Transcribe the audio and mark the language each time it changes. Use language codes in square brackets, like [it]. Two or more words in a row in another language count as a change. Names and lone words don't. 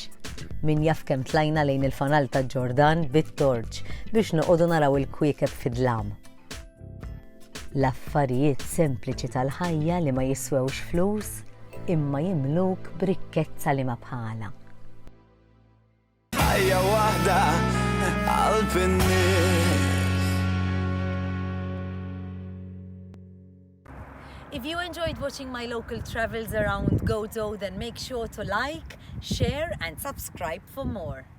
[mt] Min jaf kemm tlajna lejn il-fanal ta' Ġordan bit-torġ biex noqogħdu naraw il-kwiekeb fid-dlam. L-affarijiet sempliċi tal-ħajja li ma jiswewx flus imma jimluk b'rikkezza li ma bħala. Ħajja waħda għall-pinnies. [en] If you enjoyed watching my local travels around Gozo, then make sure to like, share and subscribe for more.